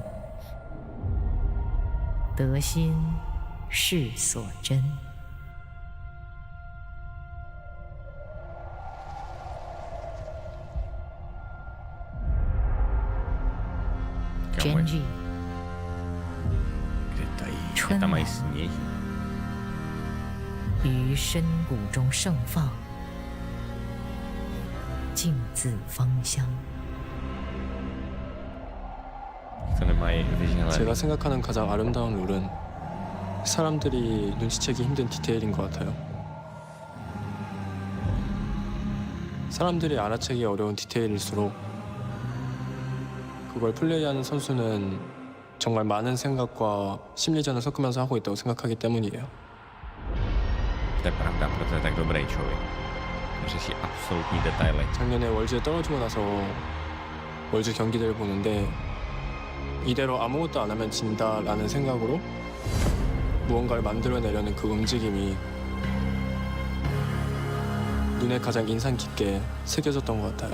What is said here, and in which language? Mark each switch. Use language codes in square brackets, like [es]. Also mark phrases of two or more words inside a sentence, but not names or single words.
[zh] 得心是所真。Gen.G 春兰于深谷中盛放，静自芳香。 [ko] 제가 생각하는 가장 아름다운 룰은 사람들이 눈치채기 힘든 디테일인 것 같아요. 사람들이 알아채기 어려운 디테일일수록 그걸 플레이하는 선수는 정말 많은 생각과 심리전을 섞으면서 하고 있다고 생각하기 때문이에요. [cs] To je pravda, proto je tak dobrý člověk. Řeší absolutní detaily. [ko] 작년에 월즈에 떨어지고 나서 월즈 경기들을 보는데 이대로 아무것도 안 하면 진다라는 생각으로 무언가를 만들어내려는 그 움직임이 눈에 가장 인상 깊게 새겨졌던 것 같아요.